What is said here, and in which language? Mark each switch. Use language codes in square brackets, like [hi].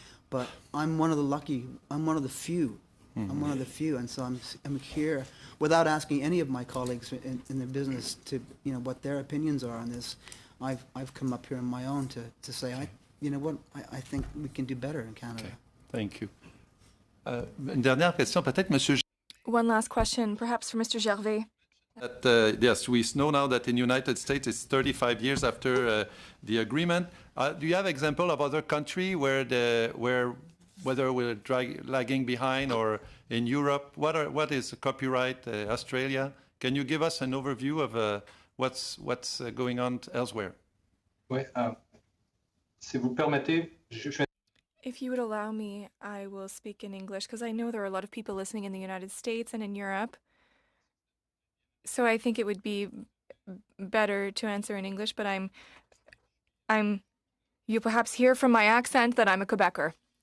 [en] But I'm one of the lucky. I'm one of the few. I'm one of the few, and so I'm here without asking any of my colleagues in the business to what their opinions are on this. I've come up here on my own to say I think we can do better in Canada. Okay. Thank you. [fr] Une dernière question, peut-être, Monsieur. [en] One last question, perhaps for Mr. Gervais. Yes, we know now that in the United States it's 35 years after the agreement. Do you have example of other country where whether we're lagging behind, or in Europe? What is copyright? Australia? Can you give us an overview of what's going on elsewhere? [fr] Oui, si vous permettez, je fais. [en] If you would allow me, I will speak in English, because I know there are a lot of people listening in the United States and in Europe. So I think it would be better to answer in English, but you perhaps hear from my accent that I'm a Quebecer.